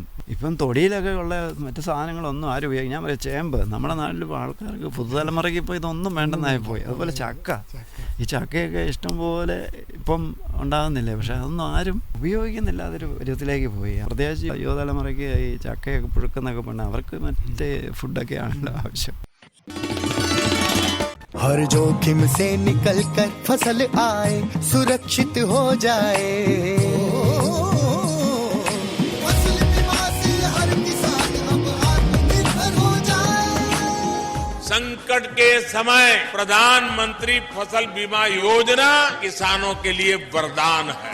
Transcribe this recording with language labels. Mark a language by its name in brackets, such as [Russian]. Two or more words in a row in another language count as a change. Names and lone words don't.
[Malayalam] ഇപ്പം തൊടിയിലൊക്കെ ഉള്ള മറ്റു സാധനങ്ങളൊന്നും ആരും ഉപയോഗിക്കും. ഞാൻ പറയാം, ചേമ്പ് നമ്മുടെ നാട്ടിൽ ആൾക്കാർക്ക് പുതുതലമുറയ്ക്ക് ഇപ്പോൾ ഇതൊന്നും വേണ്ടെന്നായി പോയി. അതുപോലെ ചക്ക, ഈ ചക്കയൊക്കെ ഇഷ്ടംപോലെ ഇപ്പം ഉണ്ടാകുന്നില്ലേ, പക്ഷെ അതൊന്നും ആരും ഉപയോഗിക്കുന്നില്ല. അതൊരു വിധത്തിലേക്ക് പോയി. പ്രത്യേകിച്ച് യുവതലമുറയ്ക്ക് ഈ ചക്കയൊക്കെ പുഴുക്കുന്നൊക്കെ പറഞ്ഞാൽ അവർക്ക് മറ്റേ ഫുഡൊക്കെയാണല്ലോ ആവശ്യം. [Hindi] हर जोखिम से निकल कर फसल आए, सुरक्षित हो जाए, फसल बीमा से हर किसान अब आत्मनिर्भर हो जाए। संकट के समय प्रधानमंत्री फसल बीमा योजना किसानों के लिए वरदान है।